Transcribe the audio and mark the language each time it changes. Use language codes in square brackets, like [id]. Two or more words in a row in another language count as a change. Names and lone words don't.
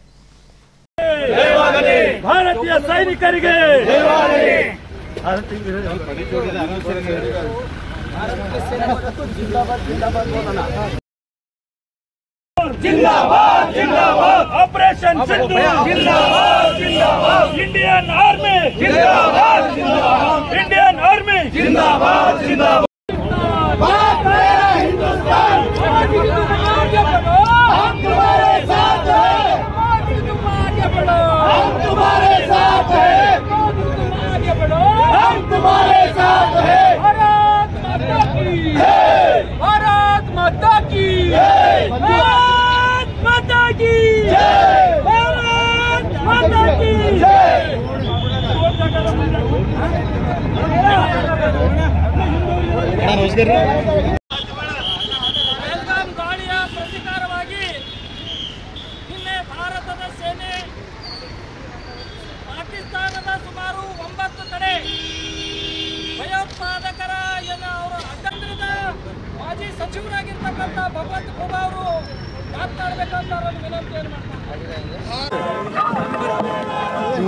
[kn] ಭಾರತೀಯ ಸೈನಿಕರಿಗೆ [hi] जिंदाबाद जिंदाबाद, ऑपरेशन सिंदूर जिंदाबाद जिंदाबाद, [en] Indian Army [hi] जिंदाबाद जिंदाबाद, [en] Indian Army [hi] जिंदाबाद जिंदाबाद. भारत मेरा हिंदुस्तान, हम तुम्हारे साथ हैं, हम तुम्हारे साथ हैं, हम तुम्हारे साथ हैं. भारत माता की जय, भारत माता की जय, भारत माता की जय, भारत माता की जय. [kn] ಪಹಲ್ಗಾಮ್ ದಾಳಿಯ ಪ್ರತೀಕಾರವಾಗಿ ನಿನ್ನೆ ಭಾರತದ ಸೇನೆ ಪಾಕಿಸ್ತಾನದ ಸುಮಾರು 9 ಕಡೆ ಭಯೋತ್ಪಾದಕ ಮಾಜಿ ಸಚಿವರಾಗಿರ್ತಕ್ಕಂಥ ಭಗವಂತ ಖೂಬಾ ಅವರು ಮಾತನಾಡಬೇಕಂತ ವಿನಂತಿಯನ್ನು ಮಾಡ್ತಾರೆ.